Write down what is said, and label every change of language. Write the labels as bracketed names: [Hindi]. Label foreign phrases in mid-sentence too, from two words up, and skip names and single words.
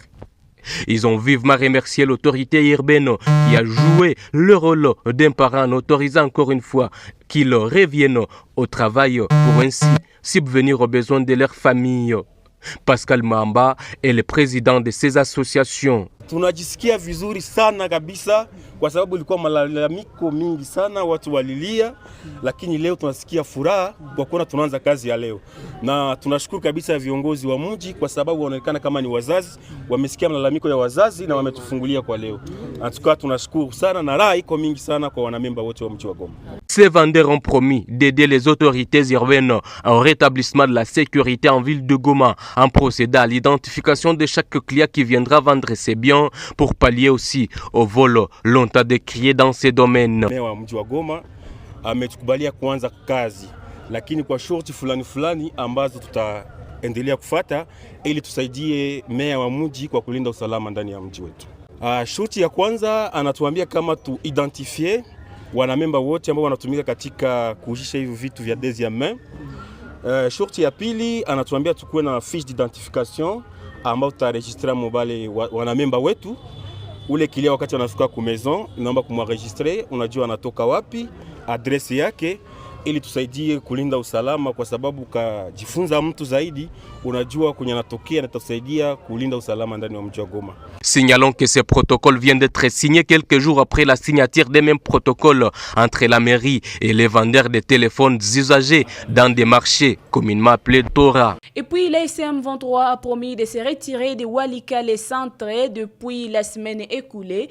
[French] Ils ont vivement remercié l'autorité urbaine qui a joué le rôle d'un parent en autorisant encore une fois qu'ils reviennent au travail pour ainsi subvenir aux besoins de leur famille. Pascal Mahamba est le président de ces associations. [Swahili] Tunajisikia vizuri sana kabisa kwa sababu ilikuwa malalamiko mingi sana, watu walilia, lakini leo tunasikia furaha kwa kuona tunaanza kazi ya leo. Na tunashukuru kabisa viongozi wa mji kwa sababu wanaonekana kama ni wazazi, wamesikia malalamiko ya wazazi na wametufungulia kwa leo. Antuka tunashukuru sana na raha iko mingi sana kwa wanamemba wote wa mji wa Goma. [French] Ces vendeurs ont promis d'aider les autorités urbaines au rétablissement de la sécurité en ville de Goma en procédant à l'identification de chaque client qui viendra vendre ses biens pour pallier aussi au vol longtemps décrié dans ces domaines. [Swahili] Meya mji wa Goma ametukubalia kuanza kazi, lakini kwa shorti fulani ambazo tutaendelea kufuata ili tusaidie meya wa mji kwa kulinda usalama ndani ya mji wetu. Shorti ya kwanza anatuambia kama tu identifie wanamemba wote ambao wanatumika katika kuujisha hivi vitu vya [French] deuxième main. [Swahili] Shorti ya pili anatuambia tukuwe na [French] fiche d'identification [Swahili] ambao tutaregistra mobile wanamemba wetu. Ule kilia wakati wanafika ku maison, inaomba kumwaregistre, unajua anatoka wapi, adresi yake, ili tusaidie kulinda usalama kwa sababu kajifunza mtu zaidi, unajua kwenye anatokea na tusaidia kulinda usalama ndani ya mji wa Goma. [French] Signalons que ces protocoles viennent d'être signés quelques jours après la signature des mêmes protocoles entre la mairie et les vendeurs de téléphones usagés dans des marchés communément appelés Tora. Et puis l'ASM 23 a promis de se retirer de Walikale Centre depuis la semaine écoulée.